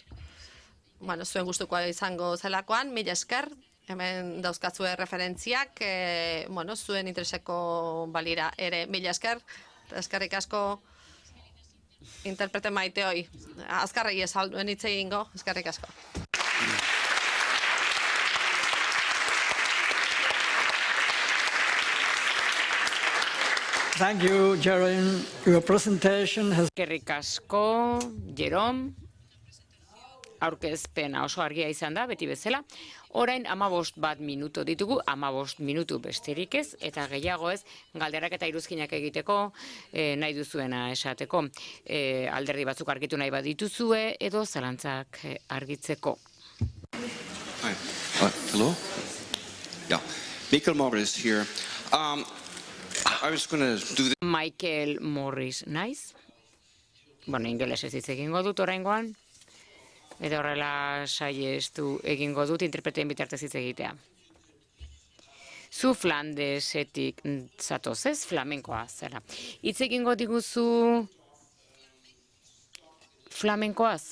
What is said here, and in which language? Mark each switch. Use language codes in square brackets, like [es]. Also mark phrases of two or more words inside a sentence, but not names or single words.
[eu] Bueno, zuen gustukoa izango zelakoan, mila esker, hemen dauzkatzue referentziak, zuen intereseko balira ere, mila esker, eskerrik asko interprete maite hoi. Azkarregi ez alduen hitz egingo, eskerrik asko. [en] Thank you, Jerome. Your presentation has... [eu] Eskerrik asko, Jerome. Aurkezpena oso argia izan da, beti bezala. Orain 15 minutu ditugu, 15 minutu besterik ez, eta gehiago ez, galderak eta iruzkinak egiteko, nahi duzuena esateko. Alderdi batzuk argitu nahi bat dituzue, edo zalantzak argitzeko. [en] Hi. Hello? Yeah. Michael Morris here. I was going to do this. Michael Morris, [eu] naiz? Bueno, ingelesez hitz egingo dut oraingoan. Edo horrela saiestu egingo dut interpreteen bitartez hitz egitea. Zu Flandesetik zatoz ez, flamenkoa zera. Hitz egingo diguzu flamenkoaz?